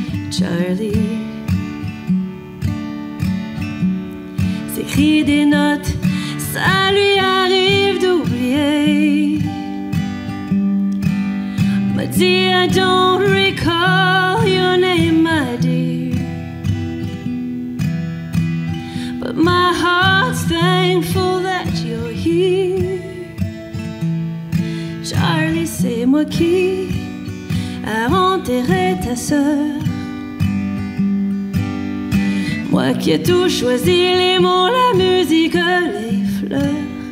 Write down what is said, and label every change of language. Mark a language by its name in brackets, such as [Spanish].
[French] Charlie s'écrit des notes, ça lui arrive d'oublier. M'a dit, [English] I don't recall your name, my dear, but my heart's thankful that you're here. [French] Charlie, c'est moi qui a enterré ta sœur. Moi qui ai tout choisi, les mots, la musique, les fleurs.